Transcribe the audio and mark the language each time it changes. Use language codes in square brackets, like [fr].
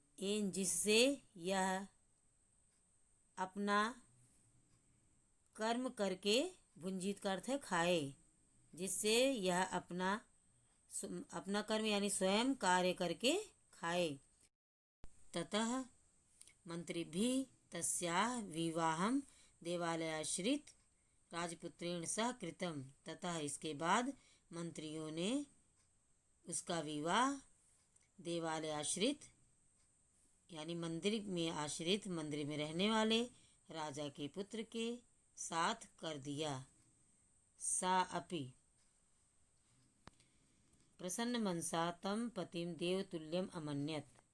[hi] N जिससे यह अपना कर्म करके, भुंजीत का अर्थ है खाए, जिससे यह अपना कर्म यानी स्वयं कार्य करके खाए। [sa] ततः मंत्रिभिः तस्याः विवाहं देवालयाश्रित राजपुत्रेण सह कृतम। [hi] ततः इसके बाद मंत्रियों ने उसका विवाह देवालयाश्रित यानी मंदिर में आश्रित, मंदिर में रहने वाले राजा के पुत्र के साथ कर दिया। [sa] सा अपि प्रसन्न मनसा तम पतिम देवतुल्यम अमन्यत।